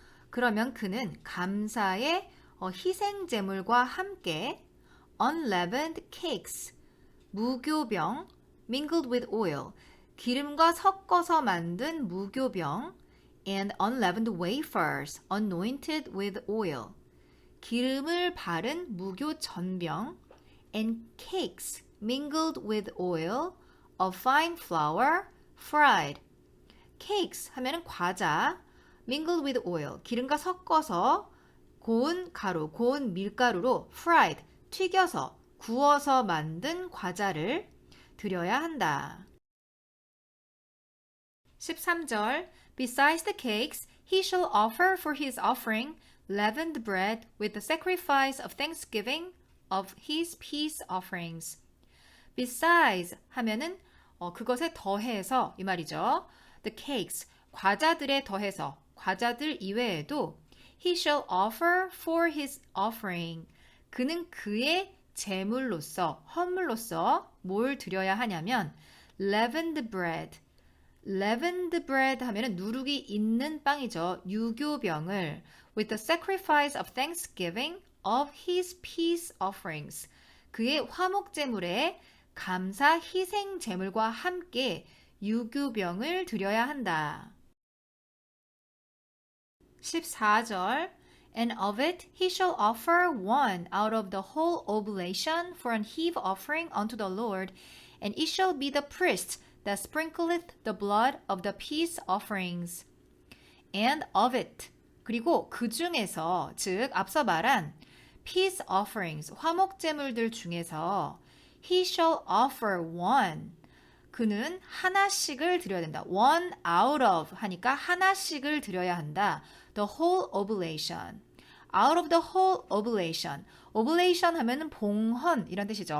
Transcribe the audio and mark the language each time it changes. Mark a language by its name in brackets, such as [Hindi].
[Korean] 그러면 그는 감사의 희생 제물과 함께 [English] unleavened cakes, 무교병, mingled with oil, [Korean] 기름과 섞어서 만든 무교병, [English] and unleavened wafers, anointed with oil, [Korean] 기름을 바른 무교 전병, [English] and cakes, mingled with oil, of fine flour, fried. [Korean] cakes 하면은 과자, [English] mingled with oil, [Korean] 기름과 섞어서 고운 가루, 고운 밀가루로 fried, 튀겨서, 구워서 만든 과자를 드려야 한다. [English] 13절 Besides the cakes, he shall offer for his offering leavened bread with the sacrifice of thanksgiving of his peace offerings. [Korean] Besides 하면은 그것에 더해서 이 말이죠. [English] The cakes, [Korean] 과자들에 더해서, 과자들 이외에도 [English] he shall offer for his offering. [Korean] 그는 그의 제물로서, 헌물로서 뭘 드려야 하냐면 [English] leavened bread. leavened bread [Korean] 하면은 누룩이 있는 빵이죠. [English] 유교병을 with the sacrifice of thanksgiving of his peace offerings. [Korean] 그의 화목제물에 감사 희생 제물과 함께 유교병을 드려야 한다. [English] 14절 And of it he shall offer one out of the whole oblation for an heave offering unto the Lord, and it shall be the priest that sprinkleth the blood of the peace offerings. and of it. [Korean] 그리고 그 중에서, 즉 앞서 말한 peace offerings, 화목제물들 중에서 [English] he shall offer one. [Korean] 그는 하나씩을 드려야 된다. one out of 하니까 하나씩을 드려야 한다. [English] the whole oblation. out of the whole oblation. [Korean] oblation 하면은 봉헌 이런 뜻이죠.